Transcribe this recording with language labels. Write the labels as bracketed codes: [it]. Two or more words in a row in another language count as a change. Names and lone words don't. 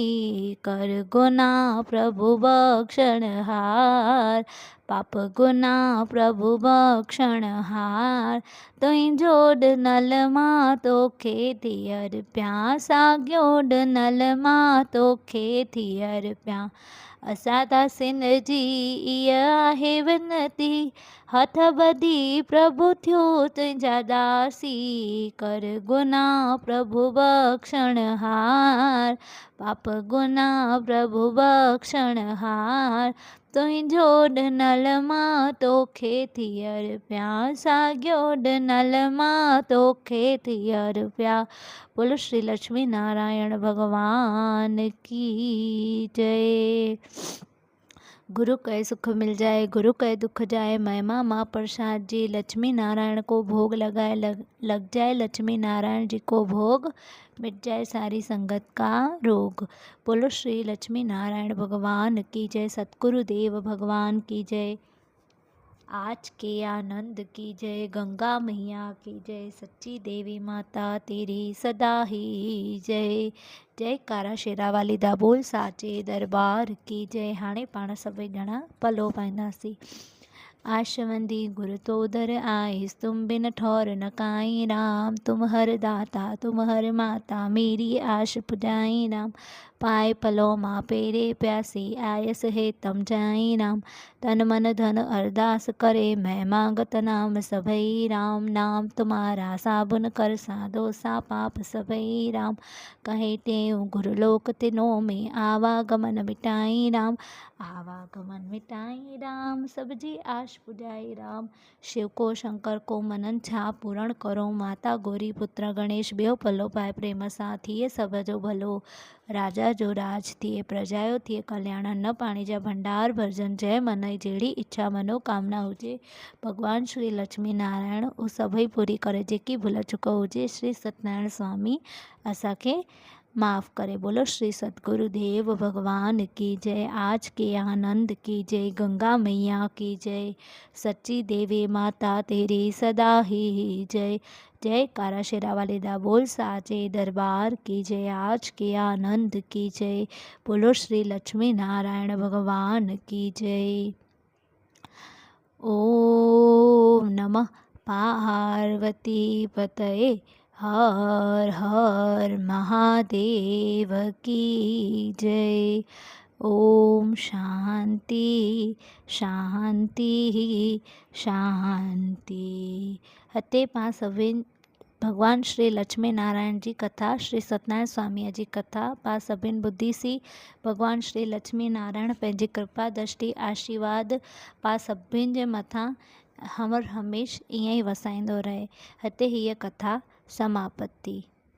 [sd] कर गुनाह प्रभु बख़्शण हार पाप गुनाह प्रभु बख़्शण हार तुंहिंजो ॾिनल मां तोखे थी अर्पियां साॻियो ॾिनल मां तोखे थी अर्पियां। असां दासिन जी इहा आहे विनती हथ ॿधी प्रभु थियो तुंहिंजा दासी। कर गुनाह प्रभु बख़्शण हार पाप गुनाह प्रभु बख़्शण हार तुंहिंजो ॾिनल मां तोखे थी अर्पियां साॻियो ॾिनल मां तोखे थी अर्पियां। [hi] बोलो श्री लक्ष्मी नारायण भगवान की जय। गुरु कहे सुख मिल जाए गुरु कहे दुख जाए महिमा माँ प्रसाद जी लक्ष्मी नारायण को भोग लगाए लग जाए लक्ष्मी नारायण जी को भोग मिट जाए सारी संगत का रोग। बोलो श्री लक्ष्मी नारायण भगवान की जय। सतगुरु देव भगवान की जय। आज के आनंद की जय। गंगा मैया की जय। सच्ची देवी माता तेरी सदा ही जय। [pa] जयकारा शेरावाली दा बोल साचे [hi] दरबार की जय। [sd] हाणे पाण सभई ॼणा पलो पाईंदासीं। [hi] आशवंदी गुरु तो दर आइस तुम बिन ठौर न काई राम। तुम हर दाता तुम हर माता मेरी आश पुजाई राम। पाए पलो माँ पेरे प्यासी आयस है तम जाई राम। तन मन धन अरदास करे मैं मांगत नाम सभई राम। नाम तुम्हारा साबुन कर साधो सा पाप सभई राम। कहे टेऊ गुरुलोक तिनो में आवागमन मिटाई राम। [sd] आवागमन मिटाई राम। सब जी आश कैलाश पुजाई राम, शिव को शंकर को मनन छा पूरण करो, माता गौरी पुत्र गणेश बेव पलो पाए प्रेम सां, थिए सब जो भलो, राजा जो राज थिए प्रजायो थिए कल्याण, न पाणी जा भंडार भरजन, जय मनई जहिड़ी इच्छा मनोकामना हुजे, भगवान श्री लक्ष्मी नारायण उहो सभई पूरी करे, जेकी भुल चुक हुजे श्री सत्यनारायण स्वामी असांखे माफ़ करे। [hi] बोलो श्री सतगुरुदेव भगवान की जय। आज के आनंद की जय। गंगा मैया की जय। सच्ची देवी माता तेरी सदा ही जय। [pa] जय कारा शेरा वाले दा बोल साचे [hi] दरबार की जय। आज के आनंद की जय। बोलो श्री लक्ष्मी नारायण भगवान की जय। ओम नमः पार्वती पतये हर हर महादेव की जय। ओम शांति शांति शांति। [sd] हते पां सभिनि भगवान श्री लक्ष्मी नारायण जी कथा, श्री सत्यनारायण स्वामी जी कथा पा सभिनि ॿुधीसीं। भगवान श्री लक्ष्मी नारायण पंहिंजी कृपा दृष्टि आशीर्वाद पा सभिनि जे मथां हमर हमेश ईअं ई वसाईंदो रहे। हिते हीअ कथा समाप्त थी।